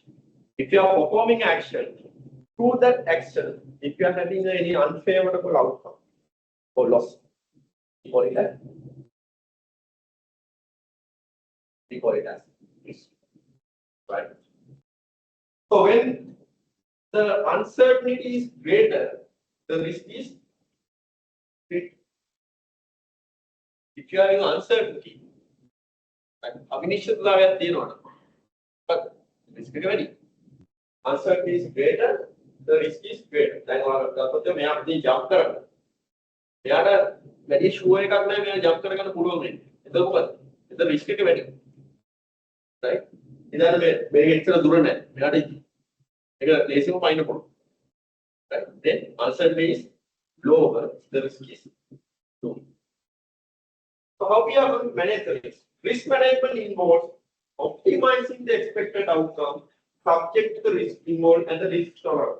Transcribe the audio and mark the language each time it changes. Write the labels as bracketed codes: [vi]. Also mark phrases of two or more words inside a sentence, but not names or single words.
[en] If you are performing action, through that action, if you are having any unfavorable outcome or loss, we call it as risk. Right. So when the uncertainty is greater, the risk is greater. If you are in uncertainty, [si] අවිනිශ්චිතතාවයක් තියෙනවනේ. [en] but risk [si] එක වැඩි. [en] Uncertainty is greater, the risk is greater. [si] දැන් ඔයාලා ගත්තොත් මෙයා ඉතින් jump කරන්න. එයාට වැඩි sure එකක් නැහැ මෙයා jump කරගන්න පුළුවන් වෙන්නේ. එතකොට මොකද? එතන risk එක වැඩි. right? ඉතින් මේක ඉතර දුර නැහැ. මෙයාට ඒක ලේසියෙන්ම පයින්න පුළුවන්. [en] right? Then uncertainty is lower, the risk is low. So how we are going to manage the risk? Risk management involves optimizing the expected outcome subject to the risk involved and the risk tolerance.